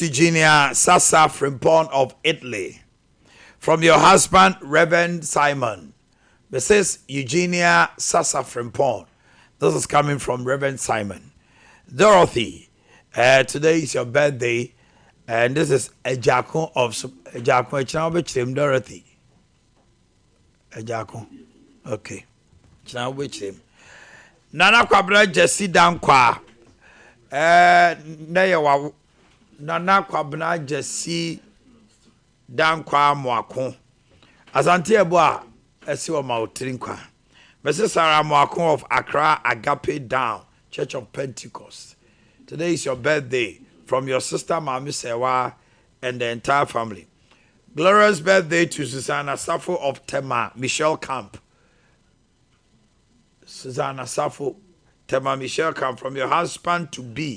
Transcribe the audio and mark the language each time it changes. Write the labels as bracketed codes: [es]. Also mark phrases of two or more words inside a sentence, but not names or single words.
[en] Eugenia Sasa Frimpon of Italy. From your husband, Reverend Simon. Mrs. Eugenia Sasa Frimpon. This is coming from Reverend Simon. Dorothy, today is your birthday, and this is Ejako of Ejako. Dorothy. Ejako. Okay. Chinawechim. Nana Kwabra Jesse Dankwa. Nana Kwabra Jesse Dankwa Mwako. Asante Eboa, Esiwa Mautirinkwa. Mrs. Sarah Mwakon of Accra Agape Down, Church of Pentecost. Today is your birthday from your sister Mami Sewa and the entire family. Glorious birthday to Susanna Safo of Tema, Michelle Camp. Susanna Safo, Tema Michelle Camp, from your husband to be.